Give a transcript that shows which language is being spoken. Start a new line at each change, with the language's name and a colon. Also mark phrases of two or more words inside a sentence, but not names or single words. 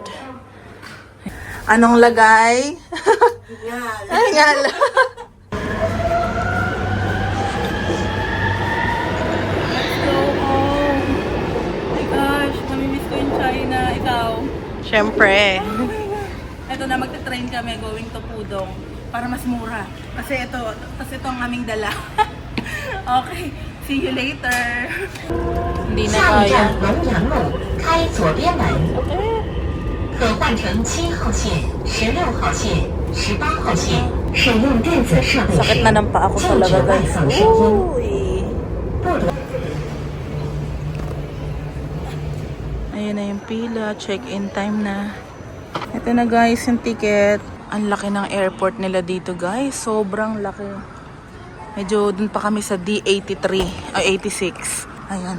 Filipino: Anong lagay? Ay, ngala. Siyempre. Ito na, magte-train kami
English: going to Pudong
Filipino: para mas mura. Kasi ito ang aming dala.
English: Okay, see you later.
Filipino: Hindi na
Chinese: 下一
Filipino: kaya.
Chinese: 站龙阳路，开左边门，可换乘7号线、16号线、18号线，使用电子设备
Filipino: Sakit
Chinese: 时
Filipino: na ng paa ko
Chinese: 禁止
Filipino: talaga
Chinese: 外
Filipino: guys.
Chinese: 放声音，
Filipino: Uy.
Chinese: 不得。
Filipino: Ayun na yung pila.
English: Check-in time
Filipino: na. Ito na guys yung ticket. Ang laki ng airport nila dito guys. Sobrang laki. Medyo dun pa kami sa D83 o 86. Ayan.